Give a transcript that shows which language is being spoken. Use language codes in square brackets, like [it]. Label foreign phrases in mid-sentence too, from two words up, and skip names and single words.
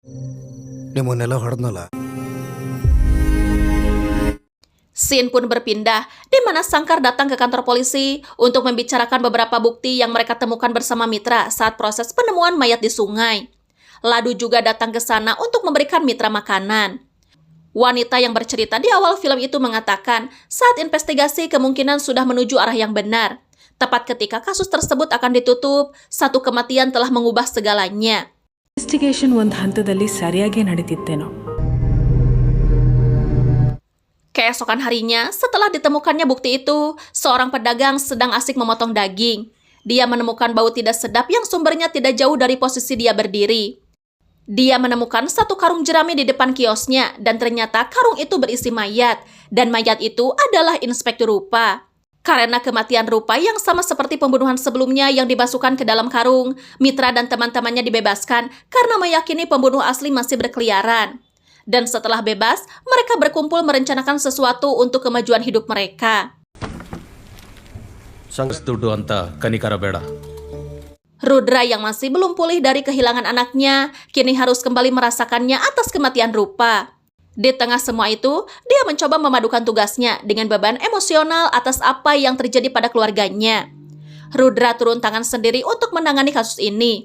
[id] Scene pun berpindah, di mana Sangkar datang ke kantor polisi untuk membicarakan beberapa bukti yang mereka temukan bersama Mitra saat proses penemuan mayat di sungai. Ladu juga datang ke sana untuk memberikan Mitra makanan. Wanita yang bercerita di awal film itu mengatakan saat investigasi kemungkinan sudah menuju arah yang benar. Tepat ketika kasus tersebut akan ditutup, satu kematian telah mengubah segalanya. [kn] ಇನ್ವೆಸ್ಟಿಗೇಷನ್ ಒಂದು ಹಂತದಲ್ಲಿ ಸರಿಯಾಗಿ ನಡೀತಿತ್ತೇನೋ. [id] Keesokan harinya, setelah ditemukannya bukti itu, seorang pedagang sedang asik memotong daging. Dia menemukan bau tidak sedap yang sumbernya tidak jauh dari posisi dia berdiri. Dia menemukan satu karung jerami di depan kiosnya, dan ternyata karung itu berisi mayat, dan mayat itu adalah Inspektur Rupa. Karena kematian Rupa yang sama seperti pembunuhan sebelumnya yang dimasukkan ke dalam karung, Mitra dan teman-temannya dibebaskan karena meyakini pembunuh asli masih berkeliaran. Dan setelah bebas, mereka berkumpul merencanakan sesuatu untuk kemajuan hidup mereka. [kn] ದುಡ್ಡು ಅಂತ ಕನಿಕರ ಬೇಡ. [id] Rudra yang masih belum pulih dari kehilangan anaknya, kini harus kembali merasakannya atas kematian Rupa. Di tengah semua itu, dia mencoba memadukan tugasnya dengan beban emosional atas apa yang terjadi pada keluarganya. Rudra turun tangan sendiri untuk menangani kasus ini.